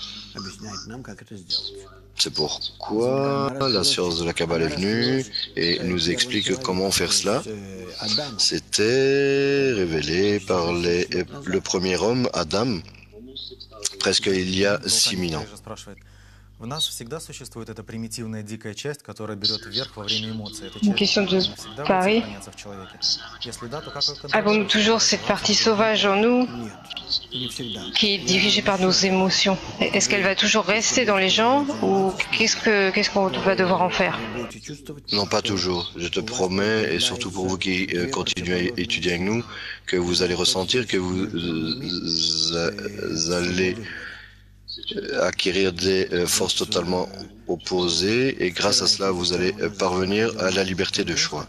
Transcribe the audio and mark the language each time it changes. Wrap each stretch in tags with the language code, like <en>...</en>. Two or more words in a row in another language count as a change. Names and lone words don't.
<fr>C'est pourquoi la science de la Kabbale est venue et nous explique comment faire cela. C'était révélé par le premier homme, Adam, presque il y a 6000 ans.</fr> <ru>В нас всегда существует эта примитивная дикая часть, которая берет вверх во время эмоций. Эта</ru> <fr>Une</fr> <ru>часть</ru> <fr>question de</fr> <ru>всегда будет</ru> <fr>Paris.</fr> <ru>сохраняться в человеке. Если да, то как вы</ru> <fr>Avons-nous toujours cette partie sauvage en nous qui est dirigée par nos émotions? Est-ce qu'elle va toujours rester dans les gens ou qu'est-ce qu'on va devoir en faire? Non, pas toujours. Je te promets, et surtout pour vous qui continuez à étudier avec nous, que vous allez ressentir que vous allez acquérir des forces totalement opposées et grâce à cela, vous allez parvenir à la liberté de choix.</fr>